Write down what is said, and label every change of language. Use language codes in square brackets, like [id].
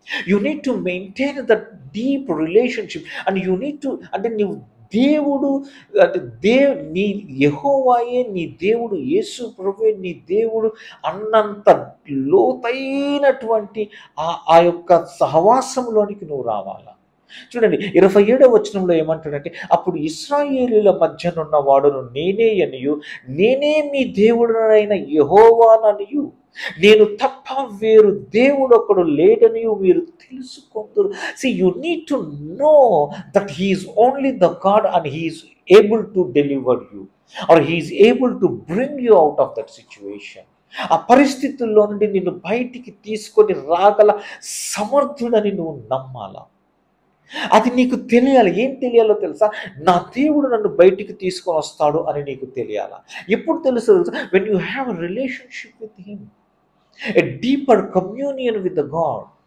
[en] you need to maintain that deep relationship and you need to, [te] అంటే నీవు దేవుడు అంటే నీ యెహోవాయే నీ దేవుడు, యేసు ప్రభువే నీ దేవుడు అన్నంత లోతైనటువంటి ఆ యొక్క సహవాసంలోనికి నువ్వు రావాలా. చూడండి, 27వ వచనంలో ఏమంటాడంటే, అప్పుడు ఇశ్రాయేలీయుల మధ్యనున్న వాడును నేనే అనియు, నేనే మీ దేవుడనైన యెహోవాననియు, నేను తప్ప వేరు దేవుడు ఒకడు లేడనియు మీరు తెలుసుకొందురు. [en] See, you need to know that he is only the God and he is able to deliver you or he is able to bring you out of that situation. [te] ఆ పరిస్థితుల్లో నుండి నిన్ను బయటికి తీసుకొని రాగల సమర్థుడని నువ్వు నమ్మాలా. అది నీకు తెలియాలి. ఏం తెలియాలో తెలుసా? నా దేవుడు నన్ను బయటికి తీసుకొని వస్తాడు అని నీకు తెలియాలా. ఎప్పుడు తెలుసు తెలుసా? [en] When you have a relationship with him, a deeper communion with the God.